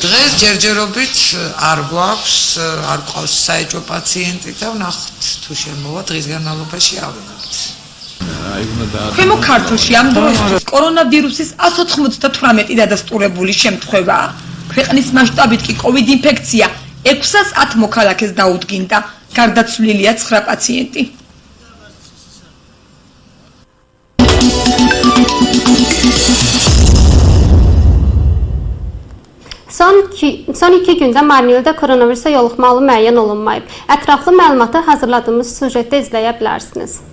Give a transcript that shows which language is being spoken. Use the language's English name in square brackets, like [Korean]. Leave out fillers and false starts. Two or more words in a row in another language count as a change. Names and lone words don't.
[Georgian] დღეს ჯერჯერობით არ გვაქვს, არ ყავს საეჭვო პაციენტი და ვნახოთ თუ შემოვა დღის განმავლობაში ავიღებთ. ქვემო ქართლში ამ დროისთვის კორონავირუსის 198 დადასტურებული შემთხვევაა. ქვეყნის მასშტაბით კი COVID ინფექცია 610 მოქალაქეს დაუდგინდა, გარდაცვლილია 9 პაციენტი. [Azerbaijani] Son 2 gündə Marneulidə koronavirusa yoluxmalı müəyyən olunmayıb. Ətraflı məlumatı hazırladığımız sujetdə izləyə bilərsiniz.